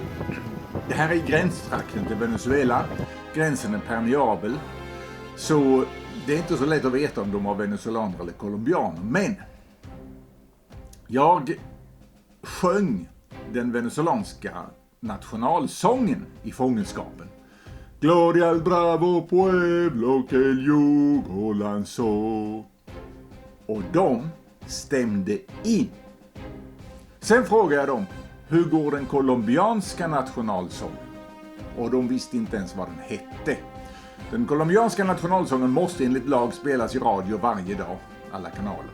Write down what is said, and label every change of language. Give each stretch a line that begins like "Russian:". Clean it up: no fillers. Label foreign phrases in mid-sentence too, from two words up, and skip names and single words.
Swedish: Det här är gränstrakten till Venezuela. Gränsen är permeabel. Så det är inte så lätt att veta om de var venezuelaner eller colombianer. Men jag sjöng den venezuelanska nationalsången i fångenskapen.
Spanish: Gloria al bravo pueblo que el yugo lanzó.
Swedish: Och de stämde in. Sen frågade jag dem, hur går den colombianska nationalsången? Och de visste inte ens vad den hette. Den colombianska nationalsången måste enligt lag spelas i radio varje dag, alla kanaler.